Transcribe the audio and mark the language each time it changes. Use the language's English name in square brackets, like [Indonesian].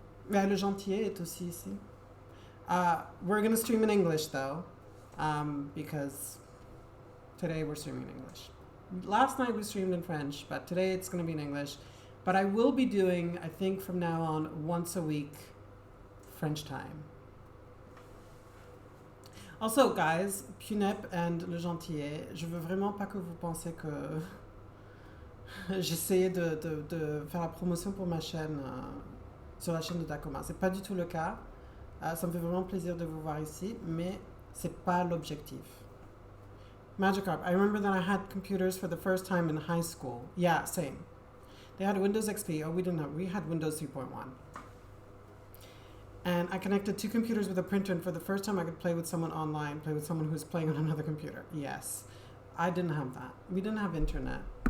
[French] Le Gentillet est aussi ici. [English] We're going to stream in English though, because today we're streaming in English. Last night we streamed in French, but today it's going to be in English. But I will be doing, I think from now on, once a week, French time. Also, guys, Punep and Le Gentillet, [French] je veux vraiment pas que vous pensez que j'essayais de faire la promotion pour ma chaîne, sur la chaîne de Dakoma. C'est pas du tout le cas. Ça me fait vraiment plaisir de vous voir ici, mais c'est pas l'objectif. [English] Magikarp, I remember that I had computers for the first time in high school. Yeah, same. They had Windows XP. Oh, we didn't have. We had Windows 3.1. And I connected 2 computers with a printer, and for the first time I could play with someone online, play with someone who's playing on another computer. Yes. I didn't have that. We didn't have internet.